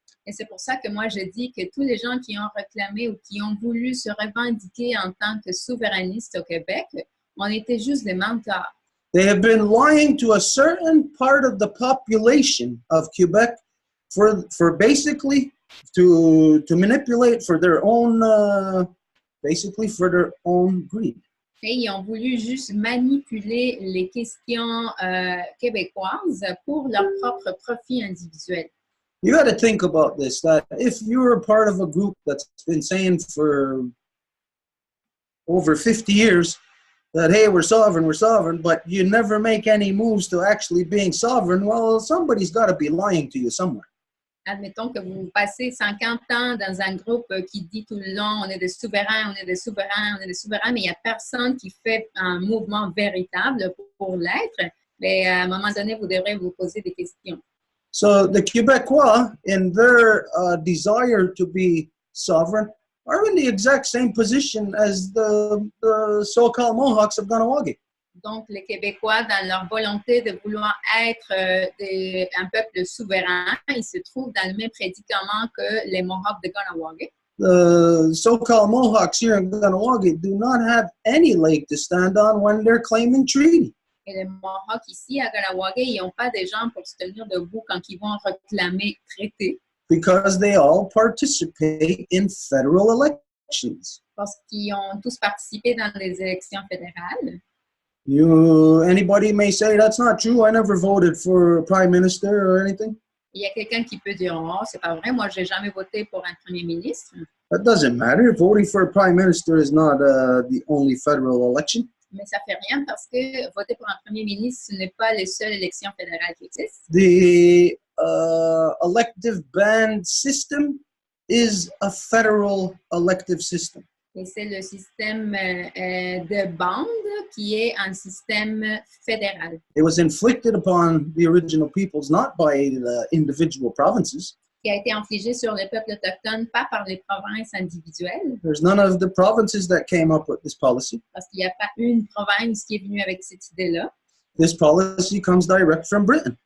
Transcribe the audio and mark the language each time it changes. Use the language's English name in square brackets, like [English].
[French] Et c'est pour ça que moi, je dis que tous les gens qui ont réclamé ou qui ont voulu se revendiquer en tant que souverainistes au Québec, on était juste des menteurs. [English] They have been lying to a certain part of the population of Quebec for basically to manipulate for their own, basically for their own greed. [French] Et ils ont voulu juste manipuler les questions québécoises pour leur propre profit individuel. [English] You got to think about this, that if you're a part of a group that's been saying for over 50 years that, hey, we're sovereign, but you never make any moves to actually being sovereign, well, somebody's got to be lying to you somewhere. [French] Admettons que vous passez 50 ans dans un groupe qui dit tout le long, on est des souverains, on est des souverains, on est des souverains, mais il n'y a personne qui fait un mouvement véritable pour l'être. Mais à un moment donné, vous devrez vous poser des questions. [English] So the Quebecois, in their desire to be sovereign, are in the exact same position as the so-called Mohawks of Ganawagi. [French] Donc, les Québécois, dans leur volonté de vouloir être un peuple souverain, ils se trouvent dans le même prédicament que les Mohawks de Ganawagi. [English] The so-called Mohawks here in Ganawagi do not have any leg to stand on when they're claiming treaty. [French] Et les Mohawks ici à Ganawagi, ils n'ont pas des jambes pour se tenir debout quand ils vont réclamer traité. [English] Because they all participate in federal elections. [French] Parce qu'ils ont tous participé dans les élections fédérales. [English] Anybody may say that's not true. I never voted for a prime minister or anything. [French] Il y a quelqu'un qui peut dire, oh, c'est pas vrai, moi, j'ai jamais voté pour un premier ministre. [English] That doesn't matter. Voting for a prime minister is not the only federal election. [French] Mais ça fait rien parce que voter pour un premier ministre, ce n'est pas les seules élections fédérales qui existent. [English] The elective band system is a federal elective system. [French] Et c'est le système de bande qui est un système fédéral. [English] It was inflicted upon the original peoples not by the individual provinces. [French] Qui a été infligé sur les peuples autochtones, pas par les provinces individuelles. [English] There's none of the provinces that came up with this policy. [French] Parce qu'il n'y a pas une province qui est venue avec cette idée-là. [English] This policy comes direct from Britain.